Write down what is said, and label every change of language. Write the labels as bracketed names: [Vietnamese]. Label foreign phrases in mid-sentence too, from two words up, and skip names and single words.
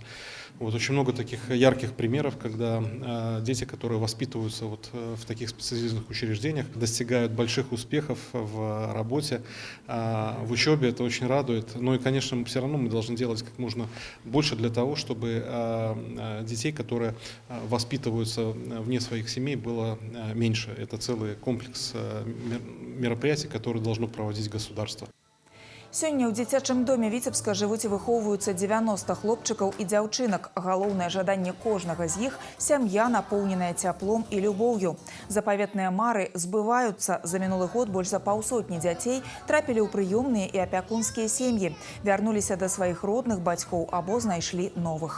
[Russian] Очень много таких ярких примеров, когда дети, которые воспитываются в таких специализированных учреждениях, достигают больших успехов в работе, в учебе. Это очень радует. Но и, конечно, все равно мы должны делать как можно больше для того, чтобы детей, которые воспитываются вне своих семей, было меньше. Это целый комплекс мероприятий, которые должно проводить государство. [Belarusian] Сёння ў дзіцячым доме Віцебска жывуць і выхоўваюцца 90 хлопчыкаў і дзяўчынак. Галоўнае жаданне кожнага з іх – сям'я, напоўненая цяплом і любоўю. Запаветныя мары збываюцца. За мінулы год больш за паўсотні дзяцей трапілі ў прыёмныя і апякунскія сем'і, вярнуліся да сваіх родных бацькоў або знайшлі новых.